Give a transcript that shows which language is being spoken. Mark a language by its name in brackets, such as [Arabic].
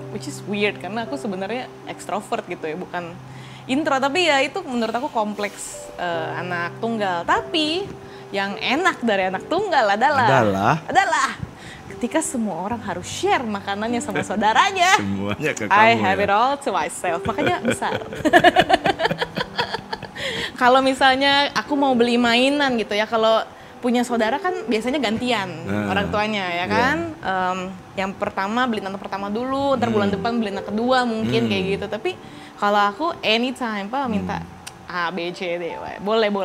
[English] Which is weird [Indonesian] karena aku sebenarnya extrovert gitu ya, bukan intro. Tapi ya itu menurut aku kompleks anak tunggal. Tapi yang enak dari anak tunggal adalah ketika semua orang harus share makanannya sama saudaranya. Semuanya ke kamu. [English] I have it all to myself, [Indonesian] makanya besar. Kalau misalnya aku mau beli mainan gitu ya, kalau punya saudara kan biasanya gantian orang tuanya ya kan. Yang pertama beli anak pertama dulu, ntar bulan depan beli anak kedua mungkin kayak gitu. Tapi kalau aku anytime Pak minta A, B, C, D, boleh.